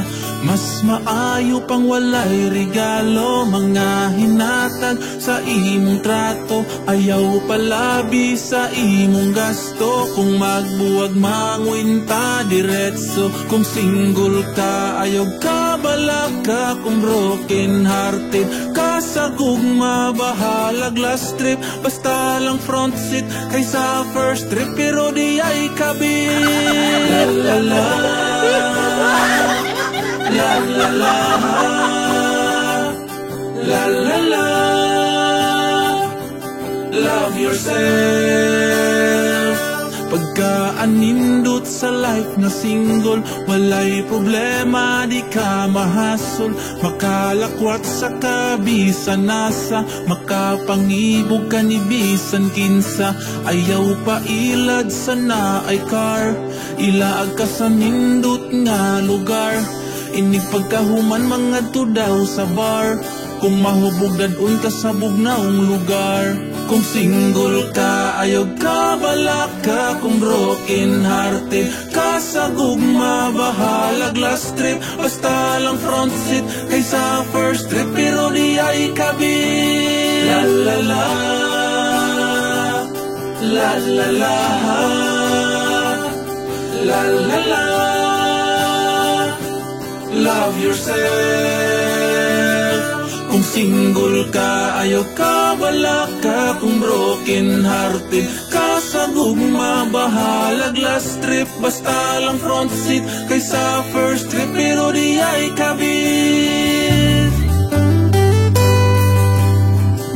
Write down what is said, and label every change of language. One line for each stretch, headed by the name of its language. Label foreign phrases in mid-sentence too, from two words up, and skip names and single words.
Cebuano: Mas maayo pang walay regalo, mga hinatag sa imong trato, ayaw palabi sa imong gasto. Kung magbuwag mangwinta diretso, kung single ka ayaw ka balak ka, kung broken hearted ka sa gugma, bahalag
English: last trip,
Cebuano: basta lang
English: front seat
Cebuano: kaysa
English: first trip,
Cebuano: pero di ay kabit. La la la la la la la la,
English: love yourself.
Cebuano: Pagka-anindot sa life na single, walay problema, di ka mahasol, makalakwat sa kabisan nasa, makapangibog ka ni bisan kinsa, ayaw pa ilad sa na ay car, ilaag ka sa nindot nga lugar, inig pagkahuman mga daw sa bar, kung mahubog dadun ka sa bugnaong lugar. Kung single ka ayaw ka balak ka, kung broken hearted ka sa gugma, bahalag
English: last trip,
Cebuano: basta lang
English: front seat
Cebuano: kaysa
English: first trip,
Cebuano: pero di ay kabit. La la la la la la la la la,
English: love yourself.
Cebuano: Kung single ka ayaw ka balak ka, kung broken hearted ka sa gugma, bahalag
English: last trip,
Cebuano: basta lang
English: front seat
Cebuano: kaysa
English: first trip,
Cebuano: pero di ay kabit.